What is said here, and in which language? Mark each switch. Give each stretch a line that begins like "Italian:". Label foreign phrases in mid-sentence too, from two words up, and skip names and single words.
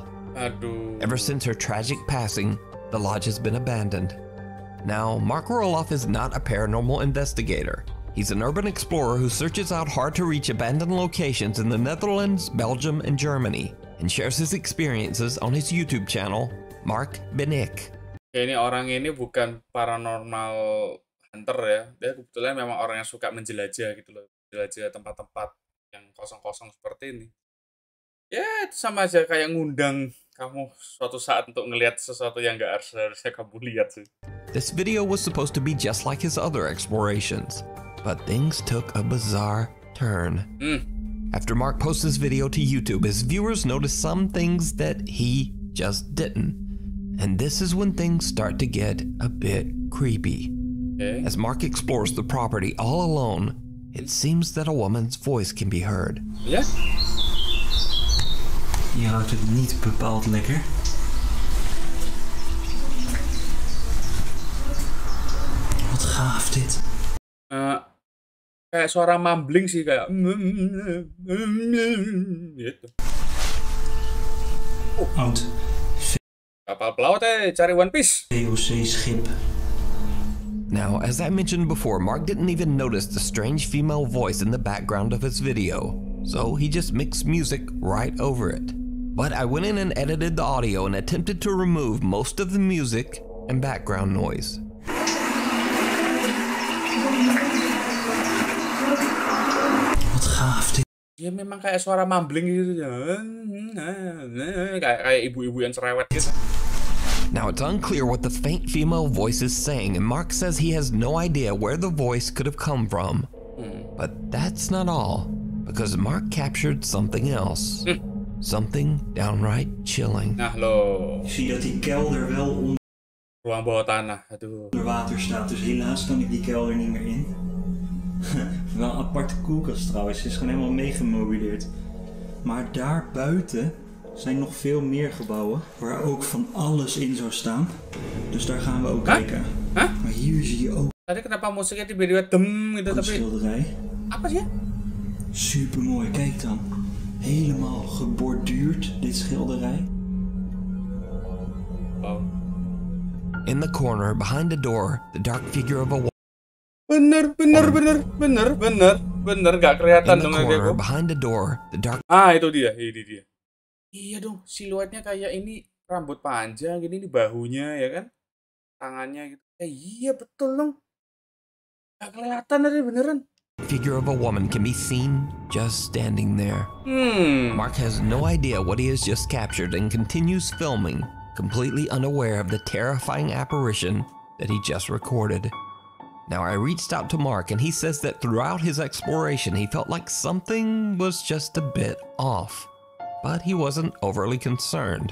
English: Ever since her tragic passing, the lodge has been abandoned. Now, Mark Roloff is not a paranormal investigator. He's an urban explorer who searches out hard-to-reach abandoned locations in the Netherlands, Belgium, and Germany, and shares his experiences on his YouTube channel, Mark Benik.
Indonesian: Ini orang ini bukan
English: paranormal hunter
Indonesian: ya. Dia kebetulan memang orang yang suka menjelajah gitu loh. Menjelajah tempat-tempat yang kosong-kosong seperti ini. Ya, itu sama aja kayak ngundang kamu suatu saat untuk ngelihat sesuatu yang nggak harusnya kamu lihat sih.
English: This video was supposed to be just like his other explorations, but things took a bizarre turn. After Mark posts this video to YouTube, his viewers noticed some things that he just didn't. And this is when things start to get a bit creepy. As Mark explores the property all alone, it seems that a woman's voice can be heard.
Dutch: Ja? Je houdt het niet bepaald lekker. Wat gaaf dit.
Indonesian: Kayak suara mumbling sih, kayak gitu.
Dutch: Oud
Indonesian: Kapal pelaut cari One Piece.
Dutch: VOC-schip.
English: Now, as I mentioned before, Mark didn't even notice the strange female voice in the background of his video, so he just mixed music right over it. But I went in and edited the audio and attempted to remove most of the music and background noise.
Dutch: Wat gaaf dit.
Indonesian: Ya memang kayak suara mumbling gitu. Kayak ibu-ibu yang cerewet gitu.
English: Now, it's unclear what the faint female voice is saying, and Mark says he has no idea where the voice could have come from. But that's not all, because Mark captured something else. Something downright chilling.
Indonesian: Nah lo.
Dutch: Ik zie dat die kelder wel onder
Indonesian: Ruang bawah tanah. Aduh.
Dutch: water staat, dus helaas kan ik die kelder niet meer in. Wel een aparte koelkast trouwens, is gewoon helemaal meegemobileerd. Maar daar buiten zijn nog veel meer gebouwen waar ook van alles in zou staan. Dus daar gaan we ook kijken. Maar hier zie je ook
Indonesian: Tadi kenapa musiknya tiba-tiba dem gitu
Dutch: een
Indonesian: tapi
Dutch: schilderij.
Indonesian: apa sih?
Dutch: Super mooi, kijk dan. Helemaal geborduurd, dit schilderij. Oh.
English: In the corner, behind the door, the dark figure of a woman.
Indonesian: Bener, nggak kelihatan
English: In the
Indonesian: dong
English: corner,
Indonesian: aku.
English: behind the door, the dark.
Indonesian: Itu dia, ini dia. Iya dong, siluetnya kayak ini rambut panjang gini, ini bahunya ya kan, tangannya gitu. Iya betul dong, nggak kelihatan tadi beneran.
English: Figure of a woman can be seen just standing there. Mark has no idea what he has just captured and continues filming, completely unaware of the terrifying apparition that he just recorded. Now, I reached out to Mark, and he says that throughout his exploration, he felt like something was just a bit off, but he wasn't overly concerned.